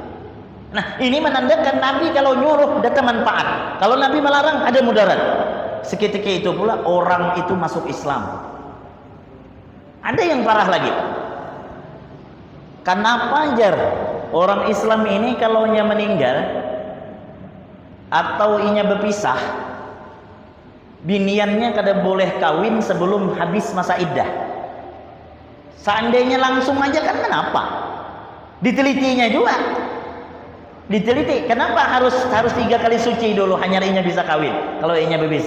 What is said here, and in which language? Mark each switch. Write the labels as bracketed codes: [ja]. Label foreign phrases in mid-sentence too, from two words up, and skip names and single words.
[bjn] Nah, ini menandakan Nabi kalau nyuruh ada manfaat, kalau Nabi melarang ada mudarat. Seketika itu pula orang itu masuk Islam. Ada yang parah lagi. Kenapa jar orang Islam ini kalau ia meninggal atau inya berpisah, biniannya kada boleh kawin sebelum habis masa iddah? Seandainya langsung aja kan kenapa? Ditelitinya juga. Diteliti, kenapa harus 3 kali suci dulu hanya inya bisa kawin kalau inya berpisah?